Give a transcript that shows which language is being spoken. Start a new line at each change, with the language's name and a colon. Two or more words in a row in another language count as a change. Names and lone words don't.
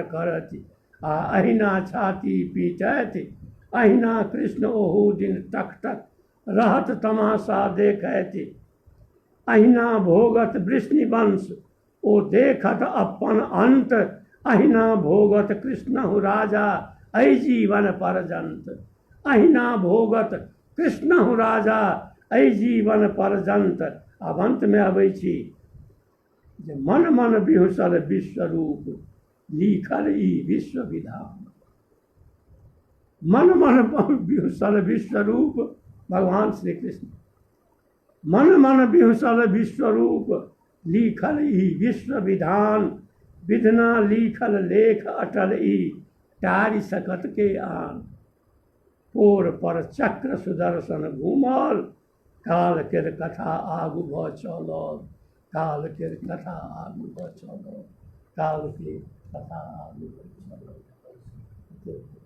Maithili: करत, अहिना छाती पीटैत, अहिना कृष्ण ओहू दिन तक तक रहत तमाशा देखैत, अहिना भोगत वृष्णिवंश ओ देखत अपन अंत, अहिना भोगत कृष्णहु राजा अहि जीवन पर्यंत, अहिना भोगत कृष्णहु राजा अहि जीवन पर्यंत। आब अंतमे अबै छी जे मन मन बिहुसल विश्वरूप, लिखल ई विश्व विधान। मन मन बिहुसल विश्वरूप भगवान श्री कृष्ण, मन मन बिहुसल विश्वरूप, लिखल ई विश्व विधान, विधना लिखल लेख अटल ई, टारि सकत के आन। पोर पर चक्र सुदर्शन घूमल, काल केर कथा आगू भऽ चलल, काल केर कथा आगू भऽ चलल, काल के कथा आगू भऽ चलल।